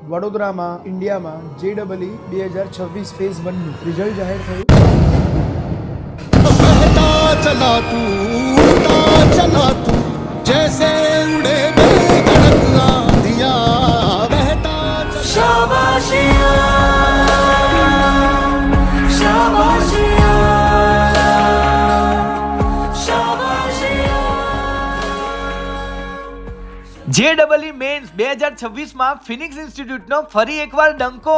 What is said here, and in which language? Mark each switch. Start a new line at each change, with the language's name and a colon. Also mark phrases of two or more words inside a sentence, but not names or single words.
Gujarati: વડોદરામાં ઇન્ડિયામાં JEE 2026 ફેઝ 1 નું રિઝલ્ટ જાહેર થયું।
Hindi: चला तू उड़ता चला तू जैसे उड़े बेधड़क आंधियां बहता
Gujarati: JEE મેન્સ 2026 ફિનિક્સ ઇન્સ્ટિટ્યૂટનો ફરી એકવાર ડંકો।